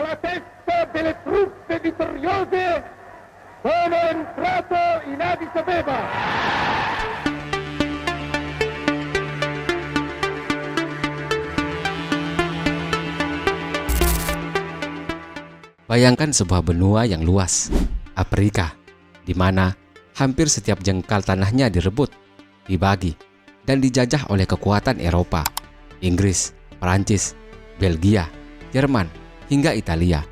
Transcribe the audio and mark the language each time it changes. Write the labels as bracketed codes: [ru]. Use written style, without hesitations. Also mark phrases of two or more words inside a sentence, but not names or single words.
[it] testa delle truppe vittoriose sono entrato in Addis Abeba. [id] Bayangkan sebuah benua yang luas, Afrika, di mana hampir setiap jengkal tanahnya direbut, dibagi, dan dijajah oleh kekuatan Eropa, Inggris, Perancis, Belgia, Jerman, hingga Italia.